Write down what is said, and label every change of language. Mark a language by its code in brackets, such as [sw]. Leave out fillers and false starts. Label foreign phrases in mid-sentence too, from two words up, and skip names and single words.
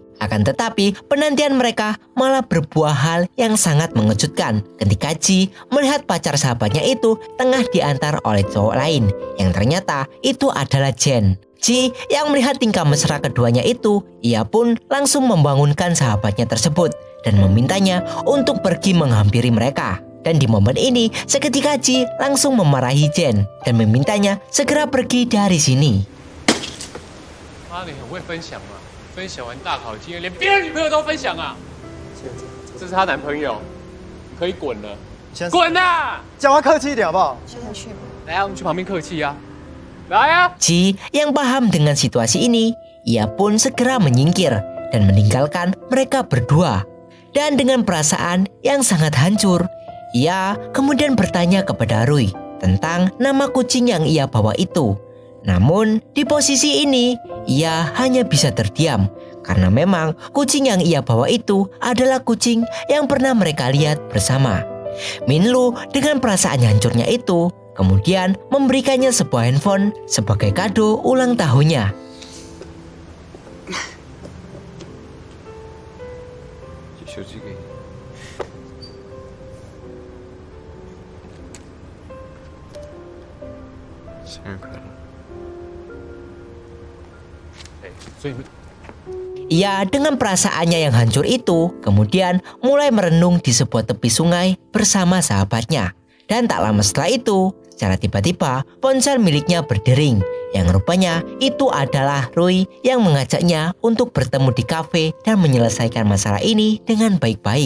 [id] Akan tetapi, penantian mereka malah berbuah hal yang sangat mengejutkan ketika Ji melihat pacar sahabatnya itu tengah diantar oleh cowok lain, yang ternyata itu adalah Jen. Ji yang melihat tingkah mesra keduanya itu, ia pun langsung membangunkan sahabatnya tersebut dan memintanya untuk pergi menghampiri mereka. Dan di momen ini, seketika Ji langsung memarahi Jen dan memintanya segera pergi dari sini. [zh] 你很会分享啊！分享完大考经验，连别人女朋友都分享啊！这是她男朋友，可以滚了，滚啊！讲话客气一点好不好？现在去吧。来啊，我们去旁边客气啊！来啊！ [id] Ji yang paham dengan situasi ini, ia pun segera menyingkir dan meninggalkan mereka berdua. Dan dengan perasaan yang sangat hancur, ia kemudian bertanya kepada Roy tentang nama kucing yang ia bawa itu. Namun di posisi ini ia hanya bisa terdiam karena memang kucing yang ia bawa itu adalah kucing yang pernah mereka lihat bersama. Minlu dengan perasaan hancurnya itu kemudian memberikannya sebuah handphone sebagai kado ulang tahunnya. [zh] 手机给你。生日快乐！所以 [id] Ia dengan perasaannya yang hancur itu kemudian mulai merenung di sebuah tepi sungai bersama sahabatnya. Dan tak lama setelah itu, secara tiba-tiba ponsel miliknya berdering, yang rupanya itu adalah Roy yang mengajaknya untuk bertemu di kafe dan menyelesaikan masalah ini dengan baik-baik.